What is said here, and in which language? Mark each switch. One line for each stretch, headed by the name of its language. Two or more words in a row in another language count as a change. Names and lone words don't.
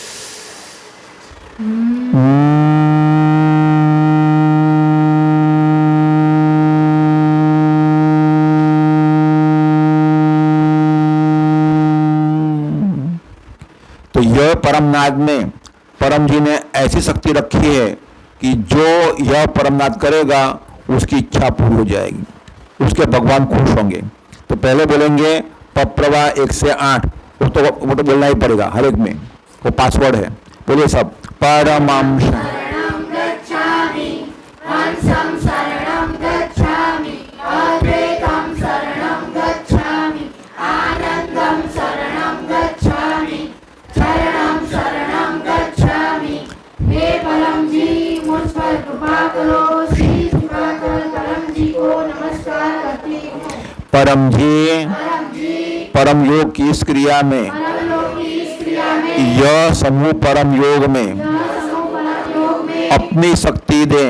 Hindi: तो यह परमनाद में परम जी ने ऐसी शक्ति रखी है कि जो यह परमनाद करेगा उसकी इच्छा पूरी हो जाएगी, उसके भगवान खुश होंगे। तो पहले बोलेंगे पप्रवा 1 से 8, वो तो बोलना ही पड़ेगा हर एक में, वो पासवर्ड है। बोलिए सब,
Sanskrit: परमं शरणं गच्छामि, हंसं शरणं गच्छामि, अद्वैतं शरणं गच्छामि, आनंदं शरणं गच्छामि, शरणं शरणं गच्छामि।
Hindi: हे परम जी, मुझ पर कृपा करो। श्री कृपाकर परम जी को नमस्कार करती हूँ। परम जी, परम योग की इस क्रिया में, यह समूह परम योग में अपनी शक्ति दें,